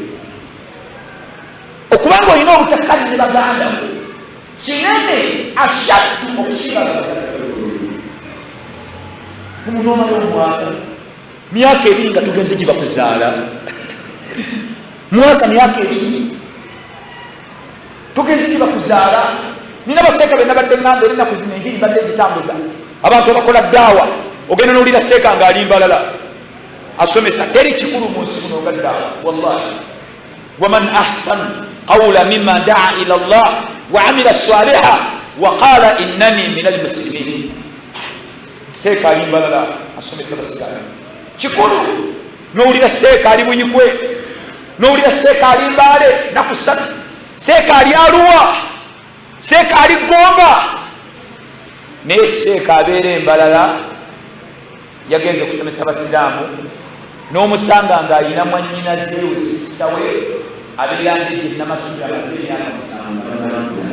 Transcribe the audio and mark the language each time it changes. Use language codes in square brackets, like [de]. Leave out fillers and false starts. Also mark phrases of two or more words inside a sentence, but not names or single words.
[lg] Okubanga olina obutakkanya ne baganda bo kinene ashaddu okusinga omuntu omala omwaka myaka 2 nga tugenze gye bakuzaala mwaka myaka 2 tugenze gye bakuzaala. Nina baseeka be nabadde ngamba era ennaku zino enjiri badde gitambuza abantu abakola daawa. Ogenda n'olira seeka ng'ali mbalala asomesa, teri kikulu mu nsi muno nga daawa. [ar] والله ومن أحسن قولا ممن دعا إلى الله وعمل صالحا وقال إنني من المسلمين. [lg] Seeka ali mbalala asomesa basigala kikulu. N'owulira seeka ali Buyikwe, n'owulira seeka ali Mbaale nakusatu, seeka ali Arua, seeka ali Gomba. Naye seeka abeera embalala yagenze okusomesa basiraamu n'omusanga ng'alina mwannyinaze we sisita we abeerandejje namasomero amaze emyaka 7.